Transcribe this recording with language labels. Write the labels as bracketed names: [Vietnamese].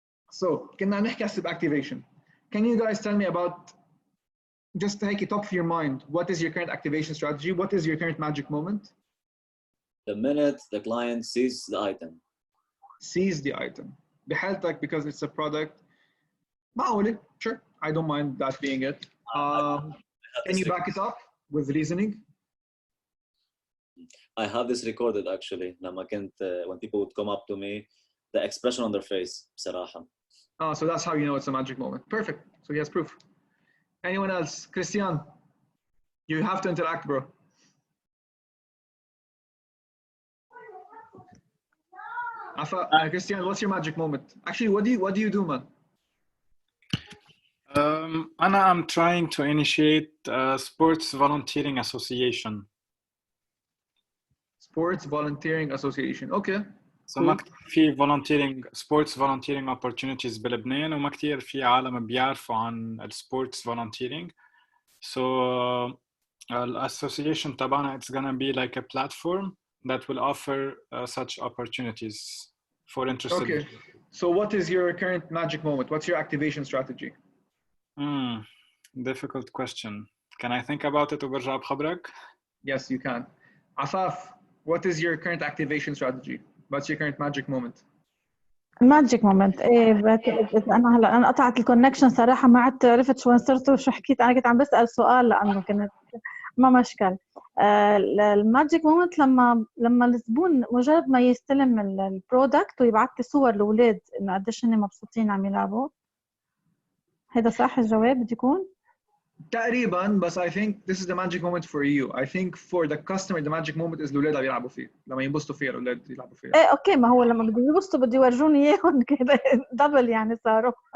[Arabic] So, كنا نحكي عن activation. [English] Can you guys tell me about, just take it top of your mind, what is your current activation strategy? What is your current magic moment? The minute the client sees the item. Sees the item. [Arabic] بحالتك, [English] because it's a product. [Arabic] معقولة, [English] sure. I don't mind that being it. Can you back it up with reasoning? I have this recorded actually. [Arabic] لما كنت, [English] when people would come up to me, the expression on their face, [Arabic] بصراحة. [English] Oh, so that's how you know it's a magic moment. Perfect. So he has proof. Anyone else? Christian, you have to interact, bro. Christian, what's your magic moment? Actually, what do you do, man? I'm trying to initiate a sports volunteering association. Sports volunteering association. Okay. [Arabic] So ما كتير في [English] sports volunteering opportunities [Arabic] بلبنان وما كتير في عالم بيعرفوا عن [English] sports volunteering. So association [Arabic] تبعنا, [English] it's gonna be like a platform that will offer such opportunities for interested. Okay. So what is your current magic moment? What's your activation strategy? Difficult question. Can I think about it [Arabic] وبرجع بخبرك? [English] Yes, you can. Afaf, what is your current activation strategy? What's your current magic moment? [Arabic] ماجيك مومنت. ايه انا هلا انا قطعت الكونكشن صراحه، ما عدت عرفت شو صرت وشو حكيت. انا كنت عم بسال سؤال لانه كنت ما مشكل. الماجيك مومنت لما الزبون مجرد ما يستلم البرودكت ويبعث لي صور الاولاد انه قديش هن مبسوطين عم يلعبوا. هذا صح الجواب بده يكون؟ تقريبا، بس [English] I think this is the magic moment for you. I think for the customer the magic moment is [Arabic] الأولاد عم يلعبوا فيه، [English] لما ينبسطوا فيه الأولاد يلعبوا فيه. [Arabic] ايه اوكي، ما هو لما بده ينبسطوا بده يورجوني اياهم كده دبل يعني صاروا.